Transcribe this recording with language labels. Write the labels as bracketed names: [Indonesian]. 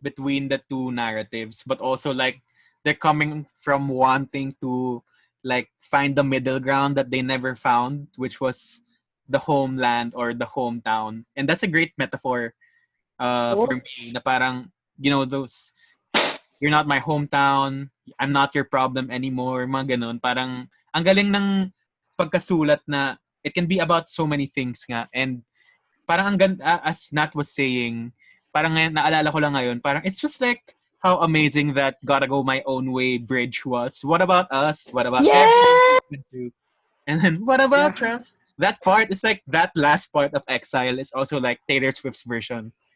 [English] between the two narratives, but also, like, they're coming from wanting to, like, find the middle ground that they never found, which was the homeland or the hometown. And that's a great metaphor for me, na parang, you know, those, you're not my hometown, I'm not your problem anymore, [Filipino] mga ganun. Parang, ang galing ng pagkasulat na [English] it can be about so many things [Filipino] nga. [English] And parang as Nat was saying, [Filipino] parang ngayon, naalala ko lang ngayon, parang [English] it's just like how amazing that Gotta Go My Own Way bridge was. What about us? What about everything? And then, what about trust? That part is like, that last part of Exile is also like Taylor Swift's version.